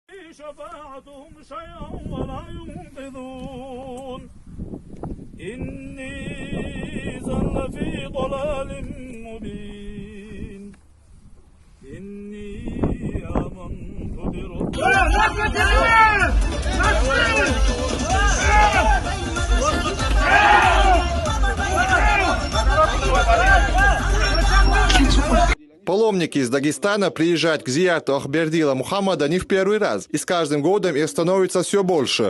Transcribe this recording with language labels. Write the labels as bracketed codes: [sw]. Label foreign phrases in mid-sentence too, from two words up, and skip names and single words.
[ar] شفاعتهم شيئا ولا ينقذون إني زل في ضلال مبين إني آمنت [ru] Паломники из Дагестана приезжают к зиярту Ахбердила Мухаммада не в первый раз, и с каждым годом их становится все больше.